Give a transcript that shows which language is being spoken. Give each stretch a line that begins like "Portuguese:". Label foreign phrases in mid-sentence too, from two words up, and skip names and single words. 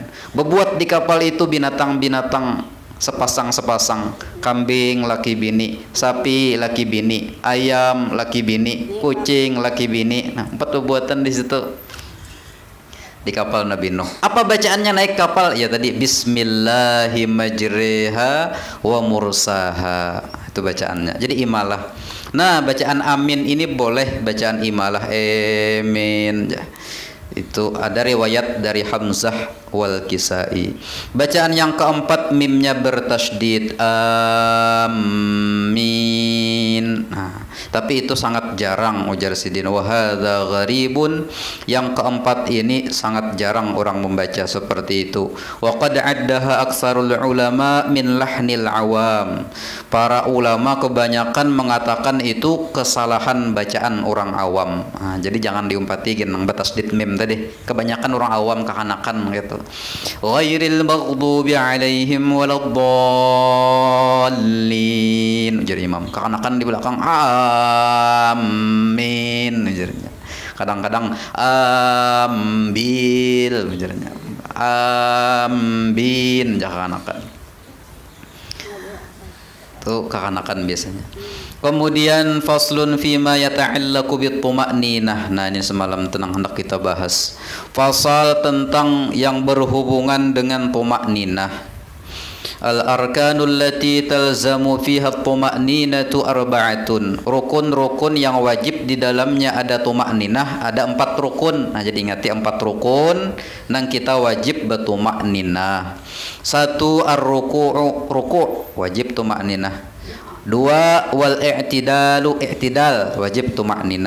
Banjar: Bebuat di kapal itu binatang-binatang sepasang-sepasang, kambing laki bini, sapi laki bini, ayam laki bini, kucing laki bini. Nah, 4 bebuatan di situ di kapal Nabi Nuh.
Indonesian: Apa bacaannya naik kapal? Ya tadi
Arabic: بسم الله مجراها ومرساها.
Indonesian: Itu bacaannya. Jadi imalah. Nah, bacaan amin ini boleh bacaan imalah amin. Itu ada riwayat dari Hamzah wal Kisai. Bacaan yang keempat mimnya bertasydid amin. Nah, tapi itu sangat jarang ujar Sidin.
Arabic: وهذا غريب.
Indonesian: Yang keempat ini sangat jarang orang membaca seperti itu.
Arabic: وقد عدها أكثر العلماء من لحن العوام.
Indonesian: Para ulama kebanyakan mengatakan itu kesalahan bacaan orang awam.
Banjar: Nah, jadi jangan diumpatikin nang bertasydid mim tadi. Kebanyakan orang awam kekanakan gitu.
Arabic: غير المغضوب عليهم ولا الضالين.
Banjar: Jadi imam kekanakan di belakang amin ujarnya. Kadang-kadang ambil ujarnya. Ambin kekanakan. Itu kekanakan biasanya.
Arabic: Kemudian فصل فيما يتعلق بالطمأنينة.
Indonesian: Nah, ini semalam tenang hendak kita bahas. Fasal tentang yang berhubungan dengan tuma'ninah.
Arabic: الأركان التي تلزم فيها الطمأنينة أربعة.
Indonesian: Rukun-rukun yang wajib di dalamnya ada tuma'ninah, ada 4 rukun.
Banjar: Nah, jadi ingati 4 rukun nang kita wajib bertuma'ninah.
Indonesian: 1 ar-ruku'u, ruku' wajib tuma'ninah. 2
Arabic: والاعتدال,
Indonesian: i'tidal wajib tuma'ninah.